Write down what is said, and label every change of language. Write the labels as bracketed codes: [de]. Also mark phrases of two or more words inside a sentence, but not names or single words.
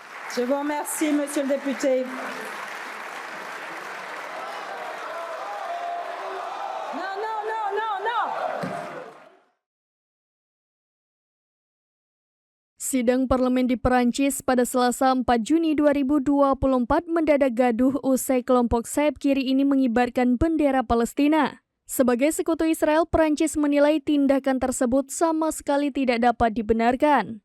[fr] Je vous remercie, Monsieur le député. Non, non, non, non, non. [id] Sidang parlemen di Perancis pada Selasa 4 Juni 2024 mendadak gaduh usai kelompok sayap kiri ini mengibarkan bendera Palestina. Sebagai sekutu Israel, Perancis menilai tindakan tersebut sama sekali tidak dapat dibenarkan.